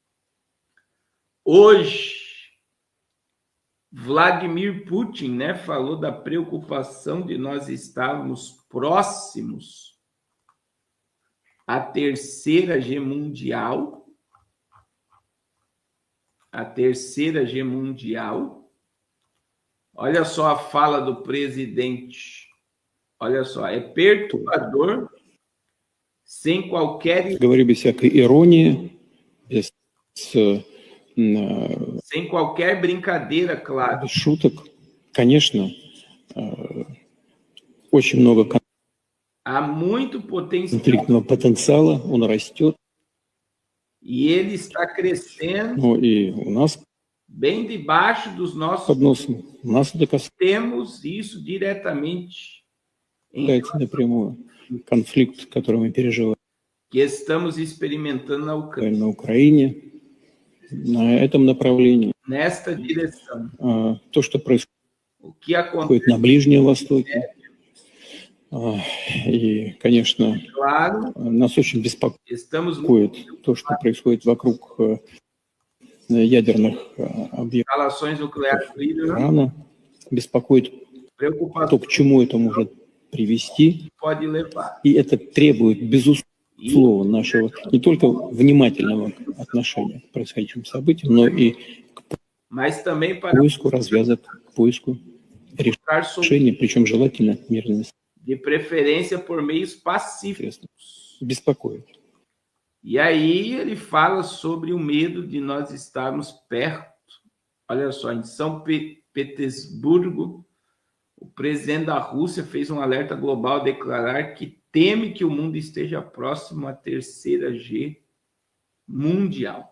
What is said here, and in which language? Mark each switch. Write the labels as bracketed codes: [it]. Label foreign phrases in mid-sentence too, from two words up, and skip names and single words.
[pt] Hoje, Vladimir Putin, né, falou da preocupação de nós estarmos próximos à terceira G mundial. A terceira G mundial. Olha só a fala do presidente. Olha só, é perturbador, sem qualquer... [ru] Говорю без всякой иронии, без... [pt] Sem qualquer brincadeira, claro. [ru] Шуток, конечно, очень много [pt] Há muito [ru] конфликтного потенциала, он растет. [pt] E ele está crescendo. [ru] Ну и у нас [pt] bem debaixo dos nossos... [ru] под носом. Нас это [pt] Temos isso diretamente em [ru] касается напрямую. Конфликт, который мы переживаем [pt] que estamos experimentando na Ucrânia. [ru] на Украине, на этом направлении. [pt] Nesta direção. [ru] То, что [pt] O que acontece, [ru] происходит на Ближнем Востоке. И, конечно, [pt] claro, [ru] нас очень [pt] estamos [ru] беспокоит то, что происходит вокруг ядерных объектов [pt] instalações nucleares do Irã, [ru] Ирана. Беспокоит то, [pt] preocupação [ru] к чему это может привести. [pt] pode levar. [ru] И это требует, безусловно, нашего не только внимательного отношения к происходящим событиям, но и [pt] Mas também [ru] к [pt] para [ru] поиску развязок, к поиску [pt] buscar soluções, [ru] решений, причем желательно мирными [pt] de preferência por meios pacíficos. [ru] средствами. Беспокоит. [pt] E aí ele fala sobre o medo de nós estarmos perto. Olha só, em São Petersburgo, o presidente da Rússia fez um alerta global a declarar que teme que o mundo esteja próximo à terceira G mundial.